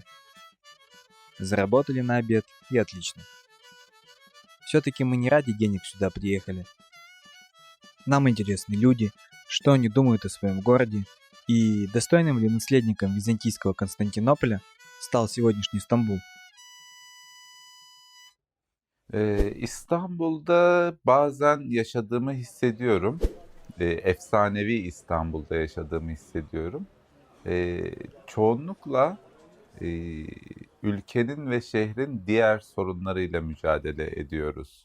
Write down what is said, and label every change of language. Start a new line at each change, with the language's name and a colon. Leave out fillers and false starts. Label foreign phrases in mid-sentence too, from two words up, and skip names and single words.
Russian: Заработали на обед и отлично. Все-таки мы не ради денег сюда приехали. Нам интересны люди, что они думают о своем городе и достойным ли наследником византийского Константинополя стал сегодняшний Стамбул.
Turkish: İstanbul'da bazen yaşadığımı hissediyorum. Efsanevi İstanbul'da yaşadığımı hissediyorum. Çoğunlukla ülkenin ve şehrin diğer sorunlarıyla mücadele ediyoruz.